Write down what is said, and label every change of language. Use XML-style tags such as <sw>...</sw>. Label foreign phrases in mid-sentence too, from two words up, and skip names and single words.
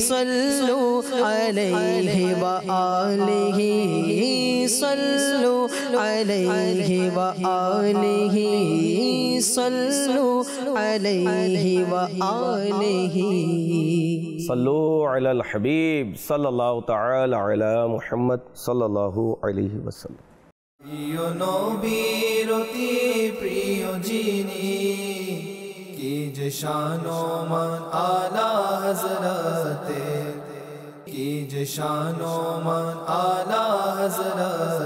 <ar>صلو علیہ وآلہ، صلو علیہ وآلہ، صلو علیہ وآلہ۔ صلو علی الحبیب صلی اللہ تعالی علی محمد صلی اللہ علیہ وسلم۔</ar> <bn>প্রিয় নবীর অতি প্রিয় যিনি, কি যে শান ও মান আলা হযরতে, কি যে শান ও মান আলা হযরতে।</bn>